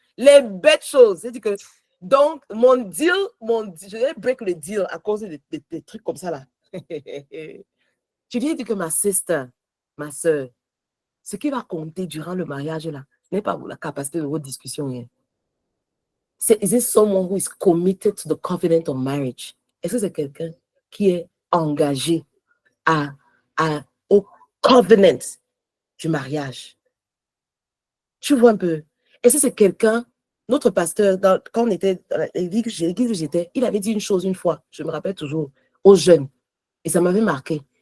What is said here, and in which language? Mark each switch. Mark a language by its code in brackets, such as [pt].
[fr] Les bêtes choses. J'ai dit que, donc, je vais break le deal à cause des trucs comme ça là. Je lui ai dit que ma soeur, ce qui va compter durant le mariage là, ce n'est pas la capacité de vos discussions. Hein. [en] Is it someone who is committed to the covenant of marriage? [fr] Est-ce que c'est quelqu'un qui est engagé au covenant du mariage? Tu vois un peu. Est-ce que c'est quelqu'un, notre pasteur, quand on était dans l'église où j'étais, il avait dit une chose une fois, je me rappelle toujours, aux jeunes, et ça m'avait marqué.